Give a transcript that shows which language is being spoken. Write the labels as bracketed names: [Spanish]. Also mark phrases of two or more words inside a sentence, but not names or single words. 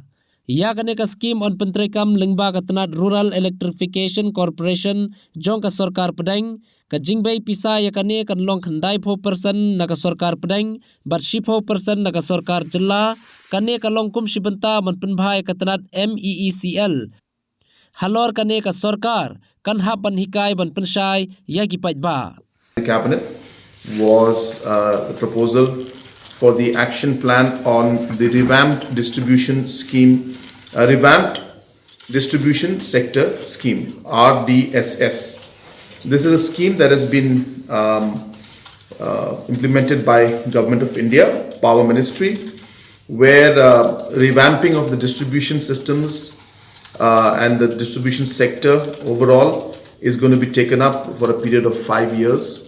[Khasi] Iaka ka skim on Pyntreikam lingba ka tenat Rural Electrification Corporation jong ka Sorkar Pdeng ka jingbei Pisa yakane kan long khandai 4% na ka Sorkar Pdeng bat 4% na ka Sorkar jilla kane ka long kum Bynta man penbhai ka tenat MEECL halor kane ka Sorkar kan hap ban hikai ban penshai yagi pajba. [English] The cabinet was the proposal for the action plan on the revamped distribution sector scheme, RDSS. This is a scheme that has been implemented by Government of India, Power Ministry, where revamping of the distribution systems and the distribution sector overall is going to be taken up for a period of 5 years.